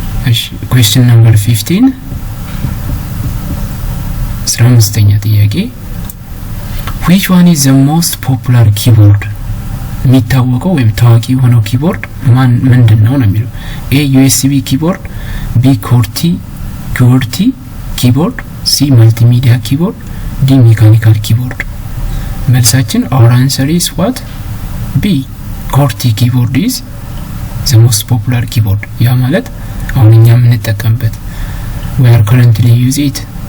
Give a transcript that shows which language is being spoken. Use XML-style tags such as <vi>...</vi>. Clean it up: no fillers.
<en>እሺ question number 15</en> <am>15ኛ ጥያቄ</am> <en>which one is the most popular keyboard?</en> <am>የሚታወቀው ወይም ታዋቂ የሆነው ኪቦርድ ምንድነው ነው የሚለው?</am> <en>A. USB keyboard. B. QWERTY keyboard. C. multimedia keyboard. D. mechanical keyboard.</en> <am>መልሳችን</am> <en>our answer is what? B. QWERTY keyboard is the most popular keyboard.</en> <am>ያ ማለት አሁን እኛ የምንጠቀምበት</am> <en>we are currently use it.</en>